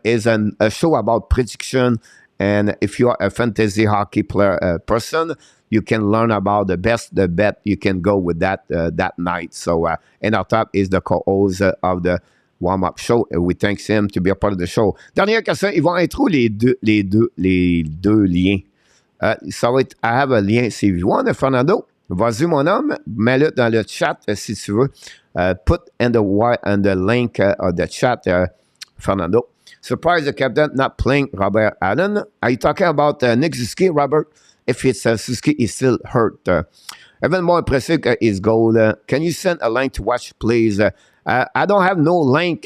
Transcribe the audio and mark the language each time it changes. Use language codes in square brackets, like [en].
[en] is a show about prediction. And if you're a fantasy hockey player person, you can learn about the bet you can go with that night. So, and our top is the co-host of the warm-up show. We thank him to be a part of the show. [fr] Dernière question, ils vont être où les deux liens? Ça va être, [en] I have a [fr] lien. Si [en] you want, [fr] Fernando, vas-y, mon homme, mets-le dans le chat si tu veux. [en] Put in the link of the chat, Fernando. Surprise the captain not playing Robert Allen. Are you talking about Nick Suzuki, Robert? If it's Suzuki, he's still hurt. Even more impressive is goal. Can you send a link to watch, please? I don't have no link.